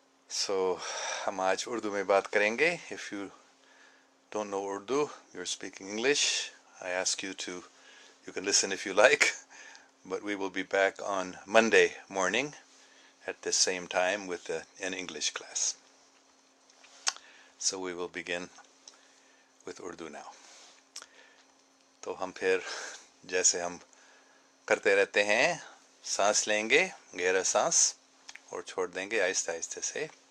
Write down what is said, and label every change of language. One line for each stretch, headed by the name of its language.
Hindi: So, हम आज उर्दू में बात करेंगे.
English: If you don't know Urdu, you're speaking English, I ask you to, you can listen if you like, but we will be back on Monday morning at the same time with an English class. So we will begin with Urdu now.
Hindi: तो हम फिर जैसे हम करते रहते हैं, सांस लेंगे, गहरा सांस, और छोड़ देंगे आहिस्ते आहिस्ते से.